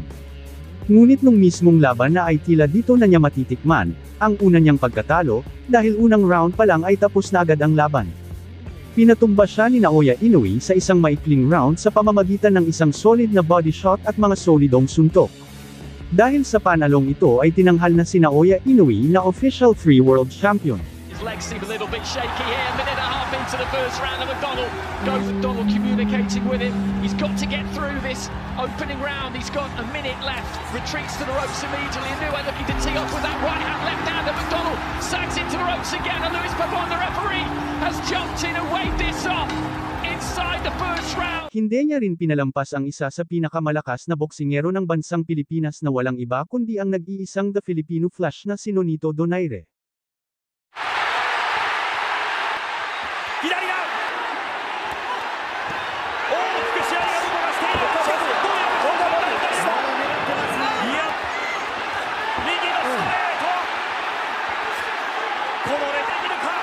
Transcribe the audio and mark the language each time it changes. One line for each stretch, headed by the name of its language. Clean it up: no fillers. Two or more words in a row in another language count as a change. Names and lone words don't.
Filipino: Ngunit nung mismong laban na ay tila dito na niya matitikman ang una niyang pagkatalo, dahil unang round pa lang ay tapos na agad ang laban. Pinatumba siya ni Naoya Inoue sa isang maikling round sa pamamagitan ng isang solid na body shot at mga solidong suntok. Dahil sa panalong ito ay tinanghal na si Naoya Inoue na official 3 world champion.
English: His legs seem a little bit shaky here, a minute and a half into the first round, and McDonnell communicating with him. He's got to get through this opening round. He's got a minute left, retreats to the ropes immediately. Inoue looking to tee off with that right hand, left hand, and McDonnell sags into the ropes again, and Luis Pabon, the referee, has jumped in and waved this off inside the first round.
Filipino: Hindi niya rin pinalampas ang isa sa pinakamalakas na boksingero ng bansang Pilipinas na walang iba kundi ang nag-iisang The Filipino Flash na si Nonito Donaire.
Japanese: 左が大きく試合が動かしている。いや、右のストレート、こぼれているか。